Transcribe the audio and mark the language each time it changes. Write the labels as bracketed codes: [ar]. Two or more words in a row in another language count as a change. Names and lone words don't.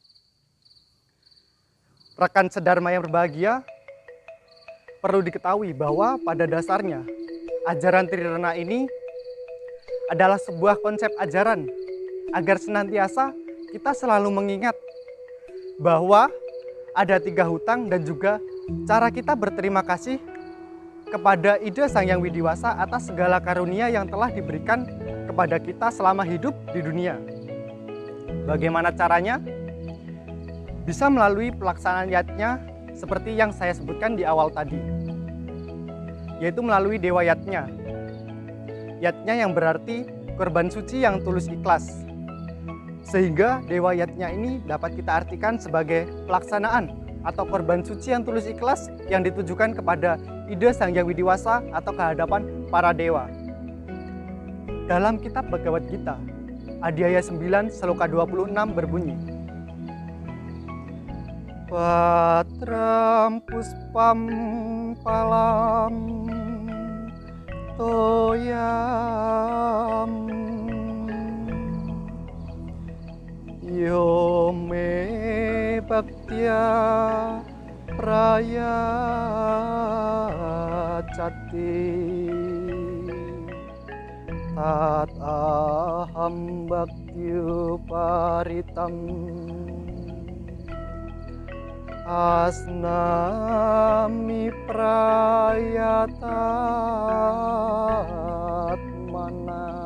[id] Rekan sedharma yang berbahagia, perlu diketahui bahwa pada dasarnya ajaran Trirena ini adalah sebuah konsep ajaran agar senantiasa kita selalu mengingat bahwa ada 3 hutang dan juga cara kita berterima kasih kepada Ida Sang Hyang Widiwasa atas segala karunia yang telah diberikan kepada kita selama hidup di dunia. Bagaimana caranya? Bisa melalui pelaksanaan yatnya seperti yang saya sebutkan di awal tadi, yaitu melalui dewa yatnya. Yatnya yang berarti korban suci yang tulus ikhlas. Sehingga dewa yatnya ini dapat kita artikan sebagai pelaksanaan atau korban suci yang tulus ikhlas yang ditujukan kepada ide Sang Hyang Widiwasa atau kehadapan para dewa. Dalam kitab Bhagavad Gita, Adhyaya 9 Sloka 26 berbunyi, [sa] Patram puspam palam toyam yo me bhaktya praya cati tat aham bhaktyu paritam asnami prayatat mana.